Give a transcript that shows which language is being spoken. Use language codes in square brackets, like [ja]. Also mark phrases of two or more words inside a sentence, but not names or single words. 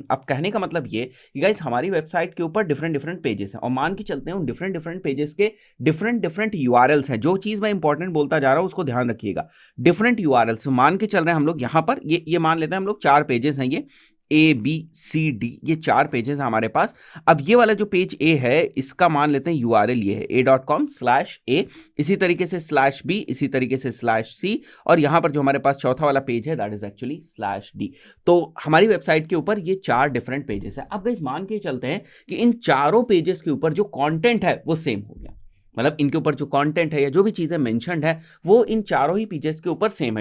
[hi] अब कहने का मतलब ये कि गाइस हमारी वेबसाइट के ऊपर [en] different different pages [hi] हैं और मान के चलते हैं उन [en] different different pages [hi] के [en] different different URLs [hi] हैं। जो चीज मैं इंपॉर्टेंट बोलता जा रहा हूं उसको ध्यान रखिएगा, [en] different URLs [hi] मान के चल रहे हैं हम लोग। यहां पर ये मान लेते हैं हम लोग 4 पेजेस हैं ये, ABCD, ये 4 पेजेस हैं हमारे पास। अब ये वाला जो पेज A है इसका मान लेते हैं URL ये है a.com/a, इसी तरीके से /b, इसी तरीके से /c, और यहां पर जो हमारे पास चौथा वाला पेज है [en] that is actually /d. [hi] तो हमारी वेबसाइट के ऊपर ये 4 [en] different pages [hi] है। अब गाइस मान के चलते हैं कि इन चारों पेजेस के ऊपर जो कंटेंट है वो सेम हो गया, मतलब इनके ऊपर जो कंटेंट है या जो भी चीजें मेंशन्ड है वो इन चारों ही पेजेस के ऊपर सेम है।